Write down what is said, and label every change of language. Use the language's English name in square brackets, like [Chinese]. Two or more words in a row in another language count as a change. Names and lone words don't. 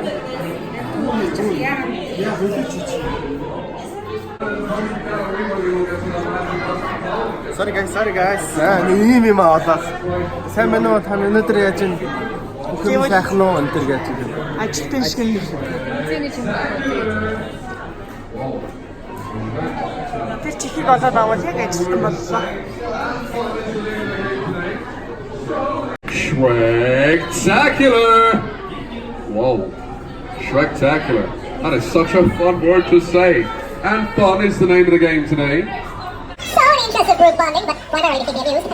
[English] Sorry guys. [Mongolian] Ийм юм аваад. Сайн байна уу? Та өнөөдөр яаж юм? Бүхэн сайхан уу өнтер гэж юм. Ажилтан шиг юм. Тэр чихийг олоод аваад яг ажилтан боллоо. [English] Shrek-tacular! Whoa, Shrek-tacular. That is such a fun word to say. And fun is the name of the game today. So interested group bonding, but primarily to keep me amused.